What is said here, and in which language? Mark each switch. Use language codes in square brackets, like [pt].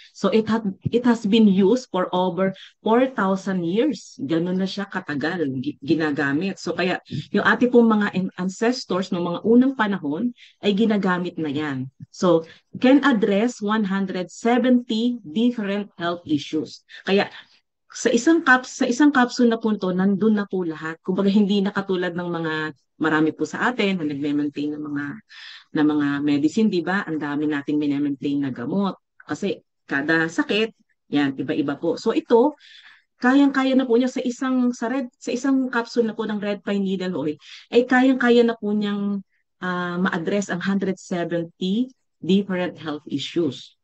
[en] So, it has been used for over 4,000 years. [tl] Ganun na siya katagal ginagamit. So, kaya yung ating pong mga ancestors ng mga unang panahon ay ginagamit na yan. [en] So, can address 170 different health issues. [tl] Kaya sa isang capsule na po ito, nandun na po lahat. Kumbaga hindi na katulad ng mga marami po sa atin na nagme-maintain ng mga medicine, di ba? Ang dami nating mine-maintain na gamot. Kasi kada sakit, yan, iba-iba po. So ito, kayang-kaya na po niya sa isang capsule na po ng red pine needle oil, ay kayang-kaya na po niyang ma-address ang [en] 170 different health issues.